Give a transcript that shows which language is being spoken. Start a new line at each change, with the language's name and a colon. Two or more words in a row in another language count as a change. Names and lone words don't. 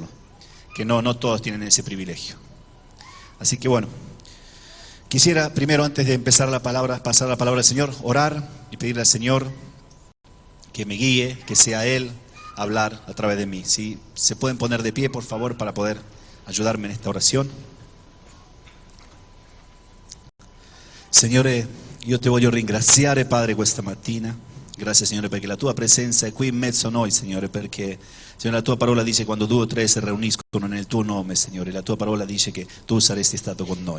Spanish: Que no todos tienen ese privilegio. Así que bueno, quisiera primero, antes de empezar pasar la palabra al Señor, orar pedirle al Señor que me guíe, que sea Él hablar a través de mí. Si se pueden poner de pie, por favor, para poder ayudarme en esta orazione.
Italian: Signore, io ti voglio ringraziare, Padre, questa mattina. Grazie, Signore, perché la tua presenza è qui in mezzo a noi, Signore, perché, Signore, la tua parola dice quando 2 o 3 si riuniscono nel tuo nome, Signore, la tua parola dice che tu saresti stato con noi.